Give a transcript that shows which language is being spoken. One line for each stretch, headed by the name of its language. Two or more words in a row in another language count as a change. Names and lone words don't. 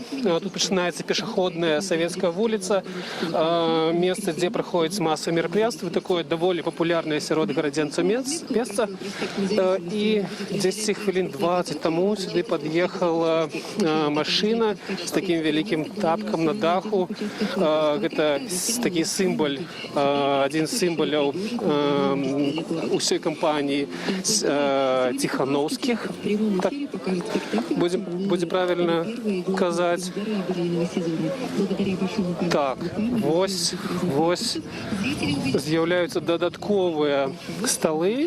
Belarusian: Тут пачынаецца пешаходная Савецкая вуліца, месца, дзе праходзяць масавыя мерапрыемствы, такое даволі папулярнае сярод гарадзенцаў месца. І 10 хвілін 20 таму сюды пад'ехала машына з такім вялікім тапкам на даху.
Ukrainian: Гэта такий символ, один з символів усієї кампанії Тихановських. Так, буде правильно казати. Так, ось з'являються додаткові столи.